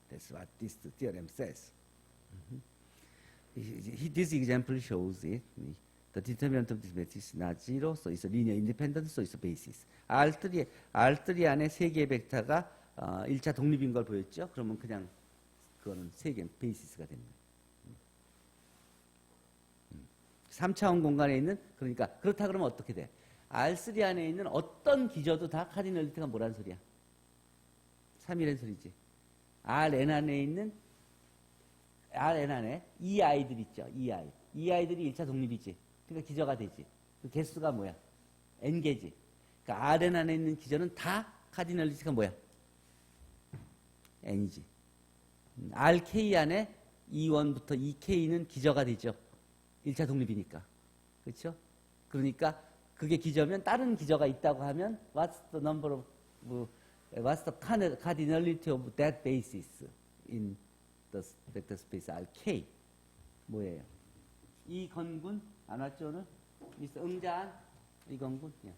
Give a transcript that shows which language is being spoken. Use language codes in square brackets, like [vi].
[en] That's what this theorem says. This example shows it. The determinant of this matrix is not zero, so it's a linear independent, so it's a basis. [ko] R3 안에 3개의 벡터가 1차 독립인 걸 보였죠? 그러면 그냥 그거는 3개 베이시스가 되는 거예요. 3차원 공간에 있는 그러니까 그렇다 그러면 어떻게 돼? R3 안에 있는 어떤 기저도 다 카디널리티가 뭐란 소리야? 3이란 소리지. Rn 안에 있는 Rn 안에 EI들 있죠. EI들이 1차 독립이지. 그러니까 기저가 되지. 그 개수가 뭐야? n개지. 그러니까 Rn 안에 있는 기저는 다 카디널리티가 뭐야? n이지. RK 안에 E1부터 EK는 기저가 되죠. 1차 독립이니까. 그렇죠? 그러니까 그게 기저면 다른 기저가 있다고 하면 [en] what's the number of what's the cardinality of that basis in the vector space RK? [ko] 뭐예요? 이 건군 안 왔죠 오늘? 미스터 응자한 이 건군.